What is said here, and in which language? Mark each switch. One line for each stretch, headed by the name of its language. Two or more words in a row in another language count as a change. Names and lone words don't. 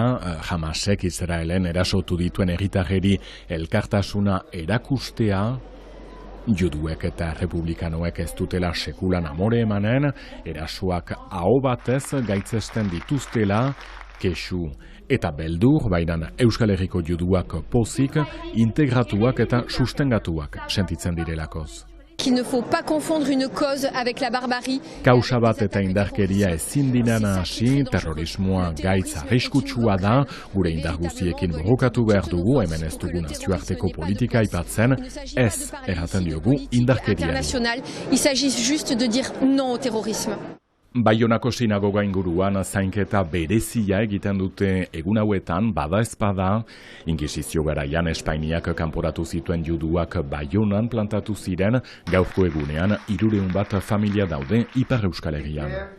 Basque: Hamasek Israelen erasotu dituen herritarrei elkartasuna erakustea, juduek eta republikanoek ez dutela sekulan amore emanen, erasoak aho batez gaitzesten dituztela, kexu eta beldur, baina Euskal Herriko juduak pozik, integratuak eta sustengatuak sentitzen direlakoz.
French: Qu'il ne faut pas confondre une cause avec la barbarie.
Basque: Kausa bat eta indarkeria ezin dinana hasi, terrorismoa gaitz arriskutsua da, gure indar guztiekin borrokatu behar dugu, hemen ez dugu nazioarteko politika aipatzen, ez erraten diogu indarkeria.
French: Il s'agit juste de dire non au terrorisme.
Basque: Baionako sinagoga inguruan zainketa berezia egiten dute egun hauetan, bada ezpada, Inkisizio garaian Espainiak kanporatu zituen juduak Baionan plantatu ziren, gaurko egunean 300 bat familia daude Ipar Euskal Herrian.